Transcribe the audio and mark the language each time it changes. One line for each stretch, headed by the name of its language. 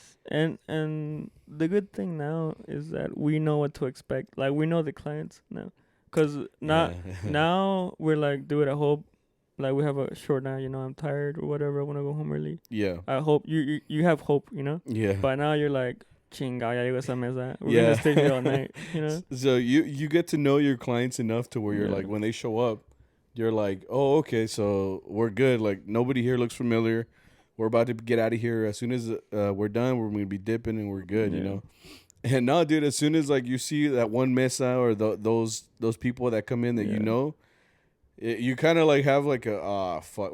English: And the good thing now is that we know what to expect. Like we know the clients now, cause now we're like, dude, I hope. Like, we have a short night, you know, I'm tired or whatever. I want to go home early. Yeah. I hope you have hope, you know? Yeah. But now you're like,
Spanish: chinga, ya llegó esa mesa.
English: We're going to stay here all night, you know? So you get to know your clients enough to where you're like, when they show up, you're like, oh, okay, so we're good. Like, nobody here looks familiar. We're about to get out of here. As soon as we're done, we're going to be dipping and we're good, you know? And no, dude, as soon as, like, you see that one mesa or those people that come in that you know, you kind of like have like a fuck.